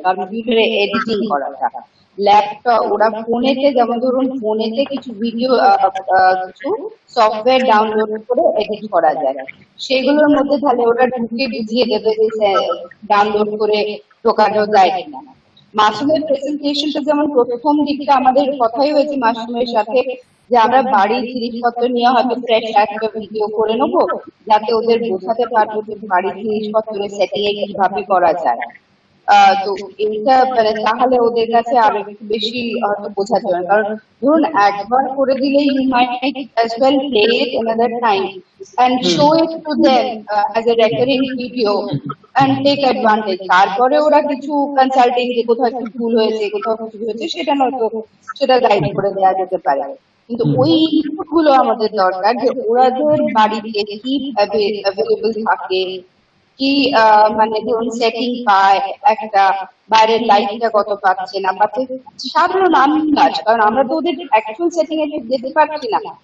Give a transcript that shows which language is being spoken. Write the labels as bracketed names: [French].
[Bangla] কম্পিউটারে এডিটিং করাটা, ল্যাপটপ, ওরা ফোনেতে যেমন ধরুন ফোনেতে কিছু ভিডিও কিছু সফটওয়্যার ডাউনলোড করে এডিট করা যায়, সেগুলোর মধ্যে তাহলে ওরা ঢুকে বুঝিয়ে দেবে যে ডাউনলোড করে ঢোকানো যায় কিনা। মাসুমের প্রেজেন্টেশনটা যেমন প্রথম দিকটা আমাদের কথাই হয়েছে মাসুমের সাথে যে আমরা বাড়ির জিনিসপত্র নিয়ে হয়তো ফ্রেশ একটা ভিডিও করে নেবো, যাতে ওদের বোঝাতে পারবো যে বাড়ির জিনিসপত্রের সেটিং এ কিভাবে করা যায়। তো এইটা মানে তাহলে ওদের কাছে আরো একটু বেশি হয়তো বোঝা যাবে, কারণ ধরুন একবার করে দিলেই [English] you might as well play it another time and show it to them as a recurring video and take advantage. [Bangla] তারপরে ওরা কিছু কনসাল্টিং যে কোথাও একটু ভুল হয়েছে, কোথাও কিছু হয়েছে, সেটা নয়তো সেটা গাইড করে দেওয়া যেতে পারে। কিন্তু ওই ইনপুট গুলো আমাদের দরকার যে ওরাদের বাড়িতে কি অ্যাভেলেবল থাকে, কি মানে ধরুন সেটিং পায়, একটা বাইরের লাইটটা কত পাচ্ছে না পাচ্ছে, সাধারণ আন্দাজ, কারণ আমরা তো ওদের অ্যাকচুয়াল সেটিং এ যেতে পারছি না।